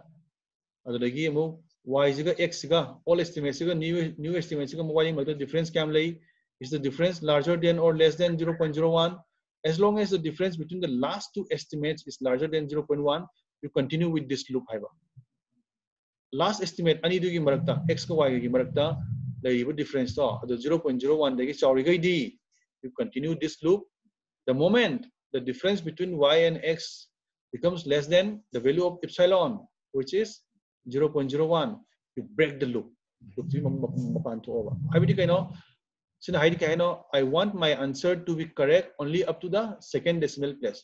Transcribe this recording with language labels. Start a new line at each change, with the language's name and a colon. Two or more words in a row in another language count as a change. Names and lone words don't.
English: Y is x all estimates new estimates y the difference is the difference larger than or less than 0.01. As long as the difference between the last two estimates is larger than 0.1, you continue with this loop. Last estimate
Manipuri: ani dugi marakta x ka y gi marakta
English: the difference
Manipuri: to 0.01 dagi
English: you continue this loop. The moment the difference between y and x becomes less than the value of epsilon, which is 0.01, you break the loop. I want my answer to be correct only up to the second decimal place.